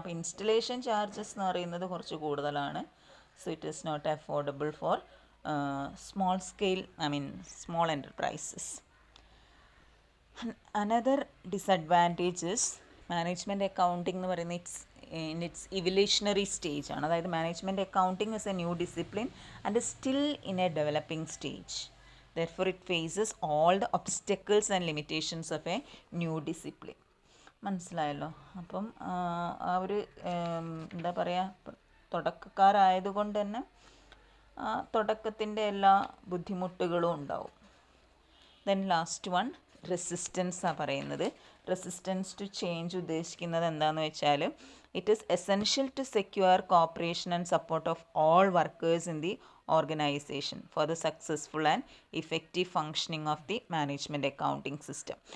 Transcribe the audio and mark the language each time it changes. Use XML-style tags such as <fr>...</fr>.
<ml>അപ്പോൾ installation charges എന്ന് പറയുന്നത് കുറച്ച് കൂടുതലാണ്.</ml> <en>So it is not affordable for small enterprises. Another disadvantage is management accounting</en> <ml>എന്ന് പറയുന്നത്</ml> <en>in its evolutionary stage ആണ്. അതായത് management accounting is a new discipline and is still in a developing stage. Therefore it faces all the obstacles and limitations of a new discipline.</en> <ml>മനസ്സിലായല്ലോ. അപ്പം ആ ഒരു എന്താ പറയുക, തുടക്കക്കാരായതുകൊണ്ട് തന്നെ തുടക്കത്തിൻ്റെ എല്ലാ ബുദ്ധിമുട്ടുകളും ഉണ്ടാവും.</ml> <en>then last one,</en> <ml>റെസിസ്റ്റൻസാണ് പറയുന്നത്.</ml> <en>resistance to change</en> <ml>ഉദ്ദേശിക്കുന്നത് എന്താണെന്ന് വെച്ചാൽ,</ml> <en>It is essential to secure cooperation and support of all workers in the organisation for the successful and effective functioning of the management accounting system.</en>